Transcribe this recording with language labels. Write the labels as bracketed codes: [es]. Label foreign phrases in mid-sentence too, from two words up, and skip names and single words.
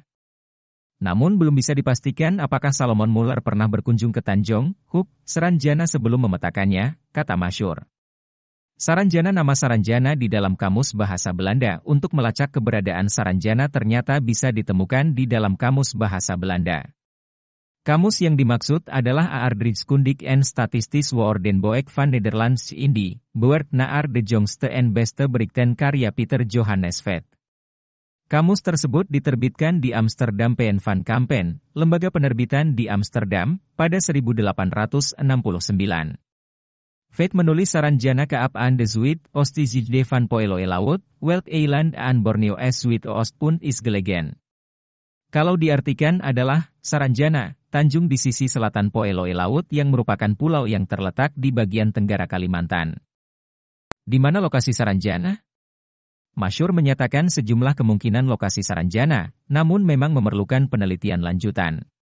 [id] Namun belum bisa dipastikan apakah Salomon Muller pernah berkunjung ke Tanjung Huk, Saranjana sebelum memetakannya, kata Masyhur. Saranjana. Nama Saranjana di dalam Kamus Bahasa Belanda untuk melacak keberadaan Saranjana ternyata bisa ditemukan di dalam Kamus Bahasa Belanda. Kamus yang dimaksud adalah Aardrijkskundig en Statistisch Woordenboek van Nederlands Indie, beurt naar de jongste en beste berichten karya Peter Johannes Vet. Kamus tersebut diterbitkan di Amsterdam Pen van Kampen, lembaga penerbitan di Amsterdam, pada 1869. [nl] Vet menulis Saranjana ke aan de Zuid, Oostizijde van Poelo-Laut, Welk Eiland aan Borneo Zuid Oostpunt is gelegen. [id] Kalau diartikan adalah, Saranjana, tanjung di sisi selatan Poelo-Laut yang merupakan pulau yang terletak di bagian tenggara Kalimantan. Di mana lokasi Saranjana? Masyhur menyatakan sejumlah kemungkinan lokasi Saranjana, namun memang memerlukan penelitian lanjutan.